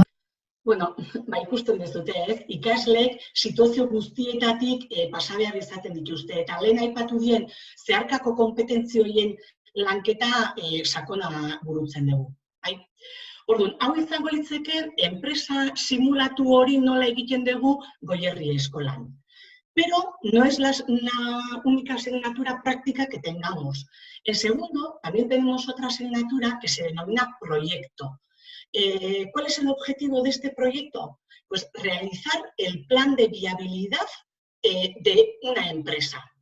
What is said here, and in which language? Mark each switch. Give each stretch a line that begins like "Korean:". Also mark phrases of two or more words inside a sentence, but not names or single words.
Basque: Bueno, ikusten dezute, ikasleek situazio guztietatik pasa behar izaten dituzte, eta lehen aipatu dien zeharkako konpetentzioien lanketa sakona burutzen dugu. Orduan, hau izango litzeke enpresa simulatu hori nola egiten dugu Goierri Eskolan.
Spanish: Pero no es la única asignatura práctica que tengamos. En segundo, también tenemos otra asignatura que se denomina proyecto. ¿Cuál es el objetivo de este proyecto? Pues realizar el plan de viabilidad de una empresa.